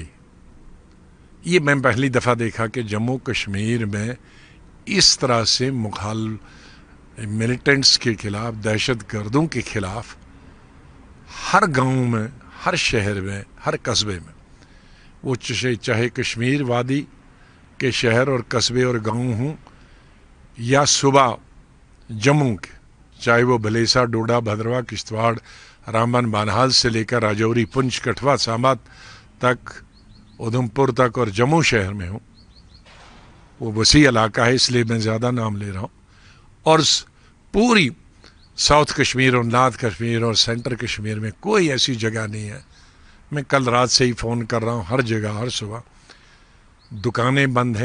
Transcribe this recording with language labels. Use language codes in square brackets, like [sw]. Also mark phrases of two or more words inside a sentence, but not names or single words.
[ur] یہ میں پہلی دفعہ دیکھا کہ جموں کشمیر میں اس طرح سے ملیٹنٹس کے خلاف، دہشت گردوں کے خلاف ہر گاؤں میں، ہر شہر میں، ہر قصبے میں، وہ چاہے کشمیر وادی کے شہر اور قصبے اور گاؤں ہوں، یا صوبہ جموں کے، چاہے وہ بھلیسا، ڈوڈا، بھدرواہ، کشتواڑ، رامبن، بانہال سے لے کر راجوری، پنچ، کٹھوا، سامبا تک، ادھم پور تک، اور جموں شہر میں ہوں. وہ وسیع علاقہ ہے، اس لیے میں زیادہ نام لے رہا ہوں. اور پوری ساؤتھ کشمیر اور نارتھ کشمیر اور سینٹر کشمیر میں کوئی ایسی جگہ نہیں ہے. میں کل رات سے ہی فون کر رہا ہوں، ہر جگہ، ہر صبح دکانیں بند ہیں.